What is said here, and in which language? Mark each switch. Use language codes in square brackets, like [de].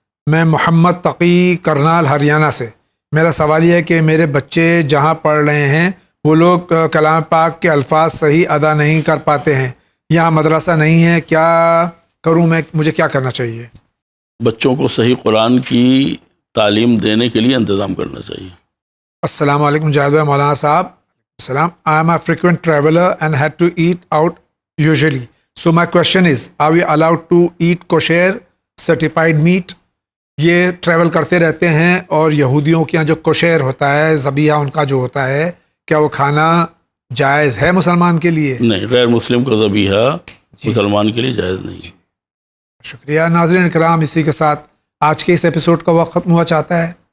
[ur] میں محمد تقی کرنال ہریانہ سے. میرا سوال یہ ہے کہ میرے بچے جہاں پڑھ رہے ہیں وہ لوگ کلام پاک کے الفاظ صحیح ادا نہیں کر پاتے ہیں. یہاں مدرسہ نہیں ہے، کیا کروں میں؟ مجھے کیا کرنا چاہیے؟ بچوں کو صحیح قرآن کی تعلیم دینے کے لیے انتظام کرنا چاہیے. السلام علیکم جاوید بھائی. مولانا صاحب، السلام. [en] I am a frequent traveler and had to eat out usually. So my question is, are we allowed to eat kosher certified meat? [ur] یہ ٹریول کرتے رہتے ہیں اور یہودیوں کے یہاں جو کوشیر ہوتا ہے، ذبیحہ ان کا جو ہوتا ہے، کیا وہ کھانا جائز ہے مسلمان کے لیے؟ نہیں، غیر مسلم کا ذبیحہ مسلمان کے لیے جائز نہیں. شکریہ. ناظرین اکرام، اسی کے ساتھ آج کے اس ایپیسوڈ کا وقت ختم ہوا چاہتا ہے.